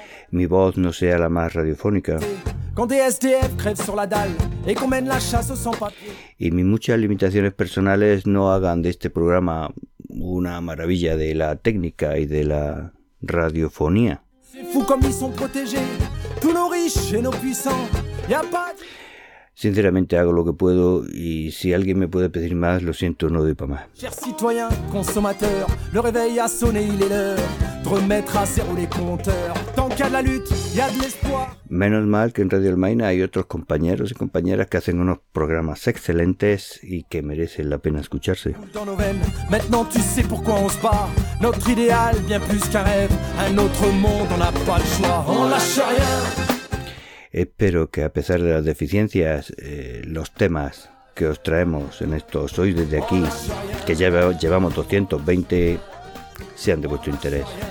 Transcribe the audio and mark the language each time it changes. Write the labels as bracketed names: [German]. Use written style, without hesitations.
[Spanish] Mi voz no sea la más radiofónica. [French] Quand des SDF crèvent sur la dalle et qu'on mène la chasse aux sans-papiers. [Spanish] Y mis muchas limitaciones personales no hagan de este programa una maravilla de la técnica y de la radiofonía. [French] C'est fou comme ils sont protégés, tous nos riches et nos puissants. Y a pas de... [Spanish] Sinceramente hago lo que puedo y si alguien me puede pedir más, lo siento, no doy para más. [French] Chers citoyens, consommateurs, le réveil a sonné, il est l'heure de remettre à zéro les compteurs. Tant qu'il y a de la lutte, il y a de l'espoir. [Spanish] Menos mal que en Radio Almaina hay otros compañeros y compañeras que hacen unos programas excelentes y que merecen la pena escucharse. [French] Dans nos veines, maintenant tu sais pourquoi on se bat. Notre idéal, bien plus qu'un rêve, un autre monde, on n'a pas le choix, on lâche rien. [Spanish] Espero que a pesar de las deficiencias, los temas que os traemos en estos Hoy desde aquí, que ya llevamos 220, sean de vuestro interés.